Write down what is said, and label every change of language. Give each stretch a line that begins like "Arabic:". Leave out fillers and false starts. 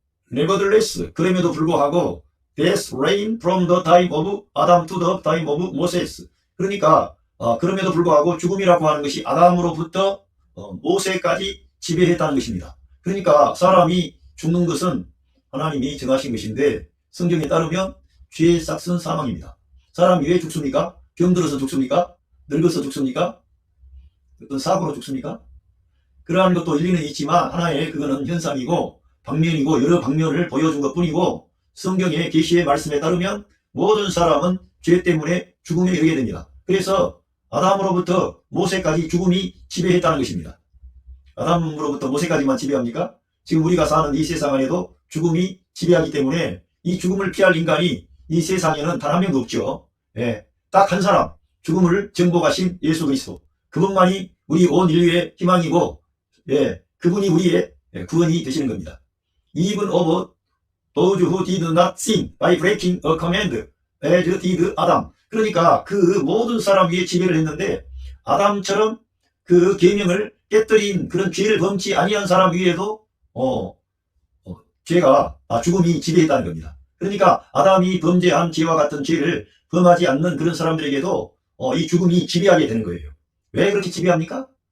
English: Nevertheless,
Korean: 그럼에도 불구하고
English: death reigned from the time of Adam to the time of Moses.
Korean: 그러니까 그럼에도 불구하고 죽음이라고 하는 것이 아담으로부터 모세까지 지배했다는 것입니다. 그러니까 사람이 죽는 것은 하나님이 정하신 것인데 성경에 따르면 죄의 싹은 사망입니다. 사람이 왜 죽습니까? 병들어서 죽습니까? 늙어서 죽습니까? 어떤 사고로 죽습니까? 그러한 것도 일리는 있지만 하나의 그거는 현상이고 방면이고 여러 방면을 보여준 것뿐이고 성경의 계시의 말씀에 따르면 모든 사람은 죄 때문에 죽음에 이르게 됩니다. 그래서 아담으로부터 모세까지 죽음이 지배했다는 것입니다. 아담으로부터 모세까지만 지배합니까? 지금 우리가 사는 이 세상 안에도 죽음이 지배하기 때문에 이 죽음을 피할 인간이 이 세상에는 단 한 명도 없죠. 딱 한 사람, 죽음을 정복하신 예수 그리스도. 그분만이 우리 온 인류의 희망이고, 그분이 우리의 구원이 되시는 겁니다.
English: Even of those who did not sin by breaking a command, as did Adam.
Korean: 그러니까 그 모든 사람 위에 지배를 했는데 아담처럼 그 계명을 깨뜨린 그런 죄를 범치 아니한 사람 위에도 죄가 죽음이 지배했다는 겁니다. 그러니까 아담이 범죄한 죄와 같은 죄를 범하지 않는 그런 사람들에게도 이 죽음이 지배하게 되는 거예요. 왜 그렇게 지배합니까?